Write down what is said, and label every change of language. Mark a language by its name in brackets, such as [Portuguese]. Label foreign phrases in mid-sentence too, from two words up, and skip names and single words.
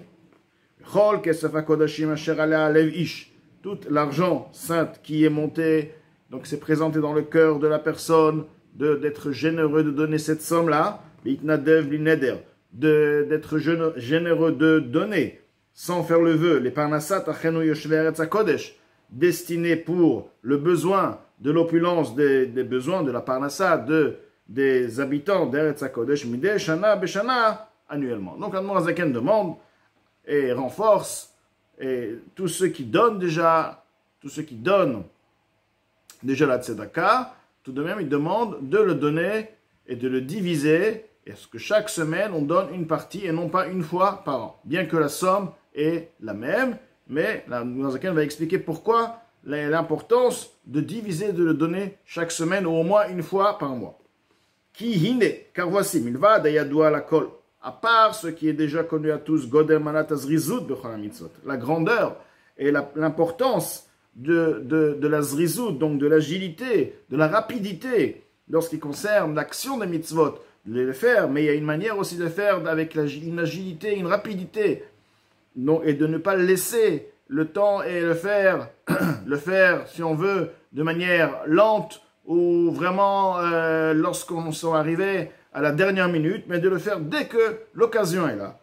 [Hebrew] כל כסף הקדשים אשר יעלה לב איש, [French] tout l'argent saint qui est monté, donc c'est présenté dans le cœur de la personne, d'être généreux de donner cette somme-là, [Hebrew] בהתנדב לנדר, [French] d'être généreux de donner, sans faire le vœu, les [Hebrew] פרנסת אחינו יושבי ארץ הקודש, [French] destinés pour le besoin de l'opulence des besoins de la Parnassa des habitants d' [Hebrew] ארץ הקודש, מדי שנה בשנה, [French] annuellement. Donc, Admor Hazaken demande et renforce, et tous ceux qui donnent déjà la tzedaka, tout de même, il demande de le donner et de le diviser, et ce que chaque semaine, on donne une partie et non pas une fois par an. Bien que la somme est la même, mais Admor Hazaken va expliquer pourquoi l'importance de diviser, de le donner chaque semaine ou au moins une fois par mois. [Hebrew] כי הנה, [French] car voici, [Hebrew] מלבד דידוע לכל, [French] à part ce qui est déjà connu à tous, [Hebrew] גודל מעלת הזריזות בכל מצוות, [French] la grandeur et l'importance de la zrizut, donc de l'agilité, de la rapidité, lorsqu'il concerne l'action des mitzvot, de les faire, mais il y a une manière aussi de faire avec une agilité, une rapidité, et de ne pas laisser le temps et le faire, si on veut, de manière lente ou vraiment lorsqu'on s'en arrivé à la dernière minute, mais de le faire dès que l'occasion est là.